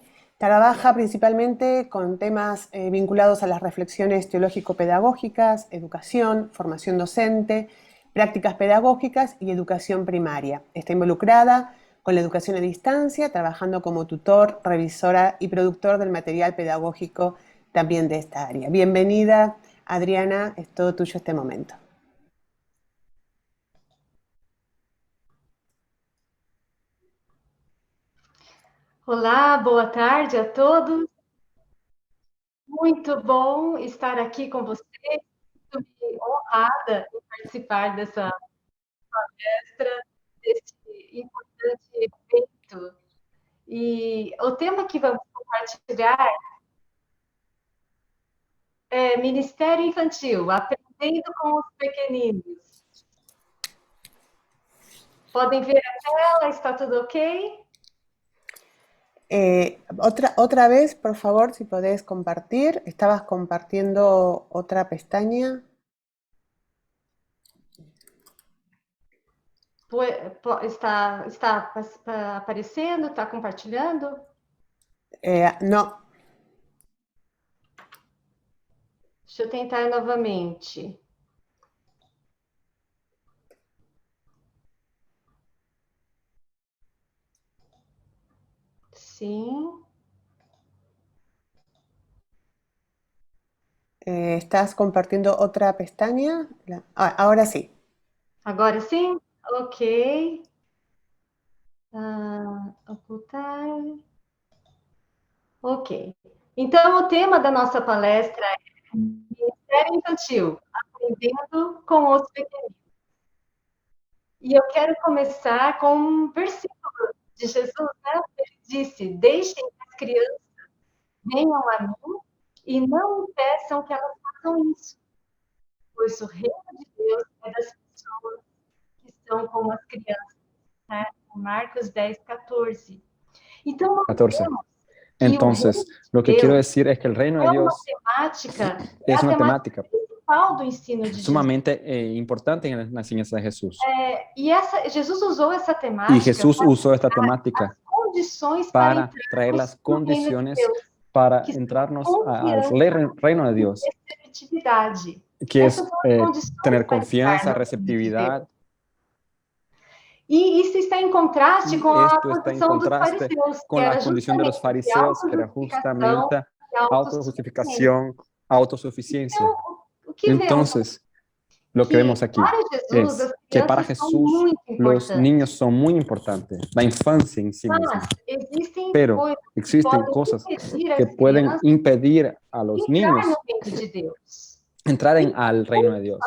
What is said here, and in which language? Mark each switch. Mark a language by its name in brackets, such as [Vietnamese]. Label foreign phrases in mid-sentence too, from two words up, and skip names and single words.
[Spanish] Trabaja principalmente con temas vinculados a las reflexiones teológico-pedagógicas, educación, formación docente, prácticas pedagógicas y educación primaria. Está involucrada con la educación a distancia, trabajando como tutor, revisora y productor del material pedagógico también de esta área. Bienvenida, Adriana, es todo tuyo este momento. [Portuguese] Olá, boa tarde a todos. Muito bom estar aqui com vocês. Muito honrada em participar dessa palestra, desse importante evento. E o tema que vamos compartilhar é Ministério Infantil, aprendendo com os pequeninos. Podem ver a tela? Está tudo ok? [Spanish] Otra vez, por favor, si podés compartir. Estabas compartiendo otra pestaña. [Portuguese] Está aparecendo? Está compartilhando? [Spanish] No. [Portuguese] Deixa eu tentar novamente. Sim. [Spanish] ¿Estás compartiendo otra pestaña? Ahora sí. [Portuguese] Agora sim? Ok. Ocultar. Ok. Então, o tema da nossa palestra é Ministério Infantil, aprendendo com os pequeninos. E eu quero começar com um versículo de Jesus, né? Ele disse: deixem que as crianças venham a mim e não impeçam que elas façam isso, pois o reino de Deus é das pessoas que são como as crianças. Né? Marcos 10, 14. Então, 14. [Spanish] Entonces, lo que quiero decir es que el reino de Dios es una temática [Portuguese] do ensino de [Spanish] sumamente importante en la enseñanza de Jesús. [Portuguese] Jesus usou essa temática. [Spanish] Y Jesús usó esta temática para traer las condiciones para entrarnos al reino de Dios, que es tener confianza, receptividad. [Portuguese] E isso está em contraste com a condição dos fariseus, [Spanish] con la condición de los fariseos, que era justamente autojustificación, autosuficiencia. Entonces, lo que vemos aquí es que para Jesús los niños son muy importantes, la infancia en sí misma. Pero existen cosas que pueden impedir a los niños entrar al reino de Dios.